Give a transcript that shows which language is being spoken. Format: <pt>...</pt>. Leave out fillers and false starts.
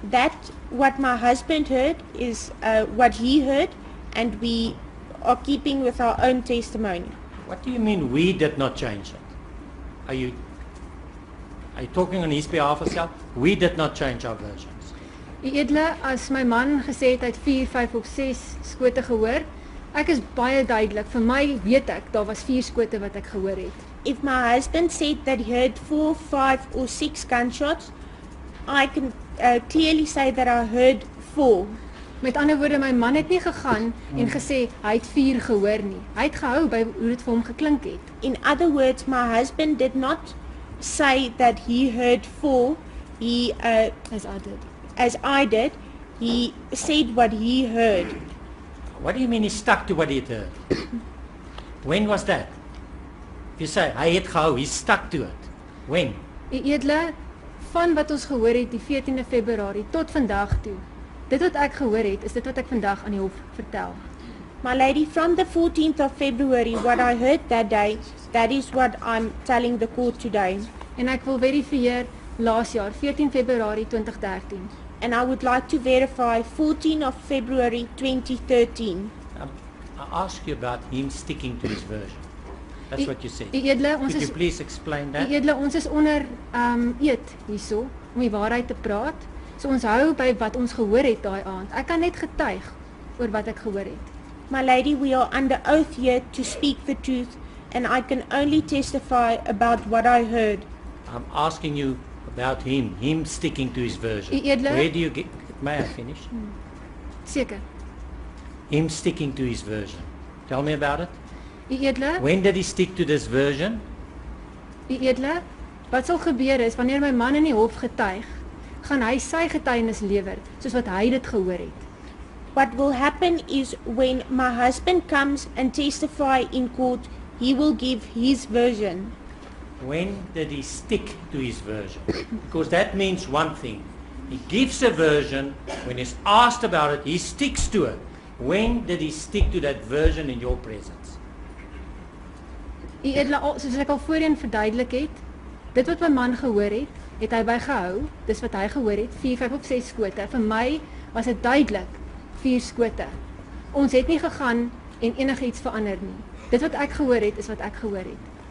<en>That what my husband heard is what he heard, and we are keeping with our own testimony. What do you mean we did not change it? Are you talking on his behalf as well? We did not change our versions.</en> <af>U edele, as my man gesê het hy het 4, 5 of 6 skote gehoor, ek is baie duidelik. Vir my weet ek daar was 4 skote wat ek gehoor het.</af> <en>If my husband said that he heard 4, 5 or 6 gunshots, I can clearly say that I heard 4.</en> <af>Met ander woorde, my man het nie gegaan en gesê hy het 4 gehoor nie. Hy het gehou by hoe dit vir hom geklink het.</af> <en>In other words, my husband did not say that he heard 4. He as I did, he said what he heard. What do you mean he stuck to what he had heard? When was that? You say</en> <af>hy het gehou,</af> <en>he stuck to it. When?</en> <af>U edele, van wat ons gehoor het die 14de Februarie tot vandag toe. Dit wat ek gehoor het, is dit wat ek vandag aan die hof vertel.</af> <en>My lady, from the 14th of February, what I heard that day, that is what I'm telling the court today.</en> <af>En ek wil verifieer laas jaar, 14 Februarie 2013.</af> <en>And I would like to verify 14 of February 2013. I asked you about him sticking to his version. That's what you said.</en> <af>U edele, ons</af> <en>Could</en> <af>is</af> <en>you please explain that?</en> <af>U edele, ons is onder eed hierso om die waarheid te praat. So ons hou by wat ons gehoor het daai aand. Ek kan net getuig oor wat ek gehoor het.</af> <en>My lady, we are under oath here to speak the truth, and I can only testify about what I heard. I'm asking you about him sticking to his version.</en> <af>U edele,</af> <en>Where do you get, may I finish?</en> <af>Seker.</af> <en>Him sticking to his version. Tell me about it.</en> <af>U edele,</af> <en>When did he stick to this version?</en> <af>u edele, wat sal gebeur is wanneer my man in die hof getuig, gaan hy sy getuienis lewer soos wat hy dit gehoor het.</af> <en>What will happen is when my husband comes and testify in court, he will give his version. When did he stick to his version? Because that means one thing. He gives a version, when he's asked about it, he sticks to it. When did he stick to that version in your presence?</en> <af>U edele, soos ek al voorheen verduidelik het, dit wat my man gehoor het, het hy bygehou, dis wat hy gehoor het, 4, 5 of 6 skote. Vir my was dit duidelik 4 skote. Ons het nie gegaan en enigiets verander nie. Dit wat ek gehoor het, is wat ek gehoor het.</af>